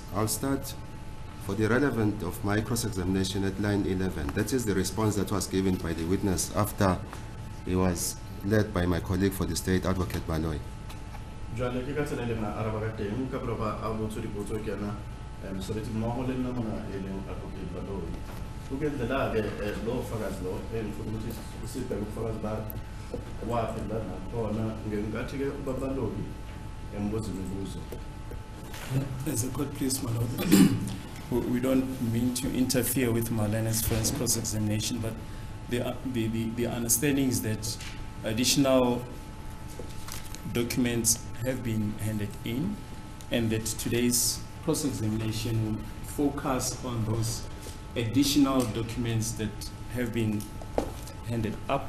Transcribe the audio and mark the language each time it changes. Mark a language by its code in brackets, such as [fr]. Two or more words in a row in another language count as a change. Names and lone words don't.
[en] I'll start for the relevant of my cross-examination at line 11. That is the response that was given by the witness after he was led by my colleague for the state, Advocate Baloy. [st] Jwale ke ka tsela le na araba ka teng ka proba a botso dipotso ke yana mosebetsi mmogo le nna mona e leng Advocate Baloy. [zu] Ukenzela ke lo fakazi lo engifuna ukuthi sibheke ubufakazi ba waphi la nakhona ngenkathi ke ubaba Baloy embuzo imibuzo. [en] As a court, please, my lord. We don't mean to interfere with Marlene's friend's cross-examination, but the understanding is that additional documents have been handed in, and that today's cross-examination will focus on those additional documents that have been handed up.